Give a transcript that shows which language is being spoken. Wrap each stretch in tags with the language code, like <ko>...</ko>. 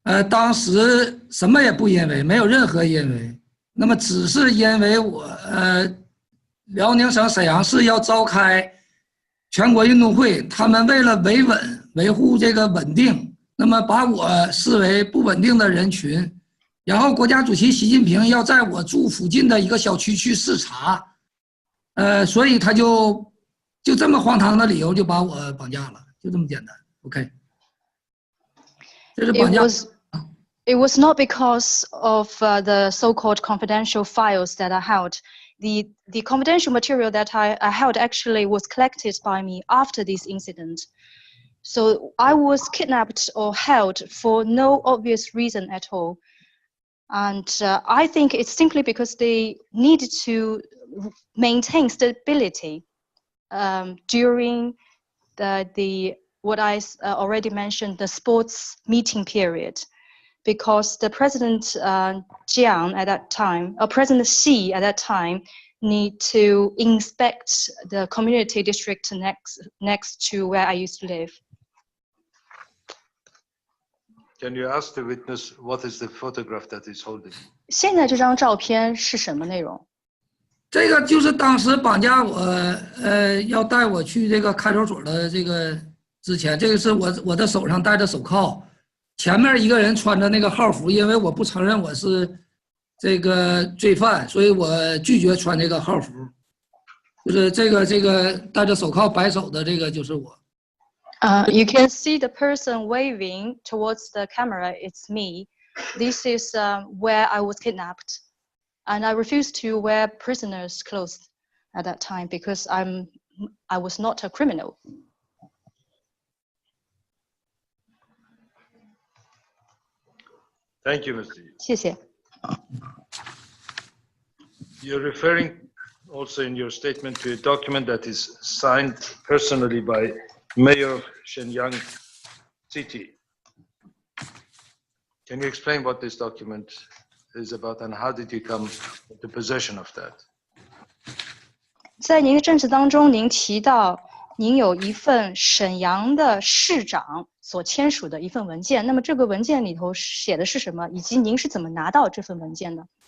<zh>当时什么也不因为，没有任何因为，那么只是因为我辽宁省沈阳市要召开全国运动会，他们为了维护这个稳定，那么把我视为不稳定的人群，然后国家主席习近平要在我住附近的一个小区去视察。所以他就这么荒唐的理由就把我绑架了，就这么简单。 OK， 这是绑架。</zh> <en>It was not because of the so-called confidential files that I held. The confidential material that I held actually was collected by me after this incident. So I was kidnapped or held for no obvious reason at all. And I think it's simply because they needed to maintain stability during the what I already mentioned, the sports meeting period, because the President Jiang at that time, or President Xi at that time, need to inspect the community district next to where I used to live. Can you ask the witness what is the photograph that he's holding?</en> <zh>现在这张照片是什么内容？这个就是当时绑架我，要带我去这个看守所的这个之前，这个是我的手上戴着手铐，前面一个人穿着那个号服，因为我不承认我是这个罪犯，所以我拒绝穿这个号服。就是这个戴着手铐摆手的这个就是我。</zh> <en>You can see the person waving towards the camera. It's me. This is where I was kidnapped, and I refused to wear prisoners' clothes at that time because I was not a criminal. Thank you, Mr. Yu.</en> <zh>谢谢。</zh> <en>You're referring also in your statement to a document that is signed personally by Mayor of Shenyang City. Can you explain what this document is about and how did you come into possession of that?</en> <zh>在您的证词当中，您提到您有一份沈阳的市长所签署的一份文件，那么这个文件里头写的是什么，以及您是怎么拿到这份文件的？</zh>